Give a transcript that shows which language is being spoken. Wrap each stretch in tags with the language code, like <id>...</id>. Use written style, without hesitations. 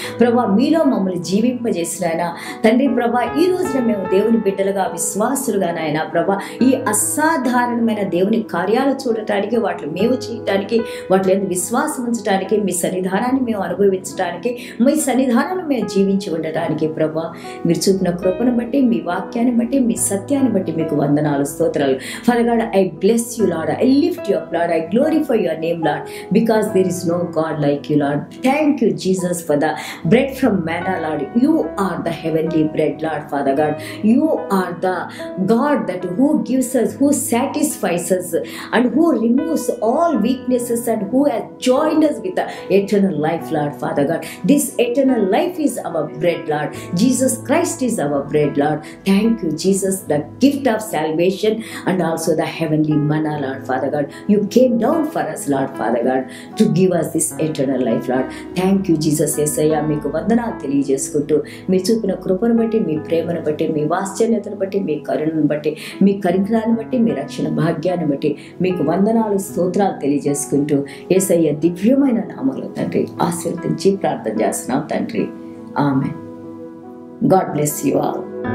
<te>ప్రభా, మీలో మమ్మల్ని జీవింపజేసిన ఆయన. తండ్రి ప్రభా, ఈ రోజున మేము దేవుని బిడ్డలుగా, విశ్వాసులుగా నాయన ప్రభా, ఈ అసాధారణమైన దేవుని కార్యాలు చూడటానికి, వాటిని మేము చేయటానికి, వాటిలో విశ్వాసం ఉంచడానికి, మీ సన్నిధానాన్ని మేము అనుభవించడానికి, మీ సన్నిధానంలో మేము జీవించి ఉండటానికి ప్రభా, మీరు చూపిన కృపను బట్టి, మీ వాక్యాన్ని బట్టి, మీ సత్యాన్ని బట్టి మీకు వందనాలు, స్తోత్రాలు.</te> <en>Father God, I bless you Lord, I lift you up Lord, I glorify your name Lord, because there is no God like you Lord. Thank you Jesus for the bread from manna Lord. You are the heavenly bread Lord. Father God, you are the God that who gives us, who satisfies us and who removes all weaknesses and who has joined us with the eternal life Lord. Father God, this eternal life is our bread Lord. Jesus Christ is our bread Lord. Thank you Jesus, the gift of salvation and also the heavenly manna Lord. Father God, you came down for us Lord. Father God, to give us this eternal life Lord. Thank you Jesus.</en> <te>యేసయ్య మీకు వందనాలు తెలియజేసుకుంటూ, మీరు చూపిన కృపను బట్టి, మీ ప్రేమను బట్టి, మీ వాత్సల్యతను బట్టి, మీ కరుణను బట్టి, మీ కనికరాన్ని బట్టి, మీ రక్షణ భాగ్యాన్ని బట్టి మీకు వందనాలు, స్తోత్రాలు తెలియజేసుకుంటూ యేసయ్య దివ్యమైన నామములో తండ్రి ఆశీర్వదించి ప్రార్థన చేస్తున్నాం తండ్రి. ఆమేన్.</te> <en>God bless you all.</en>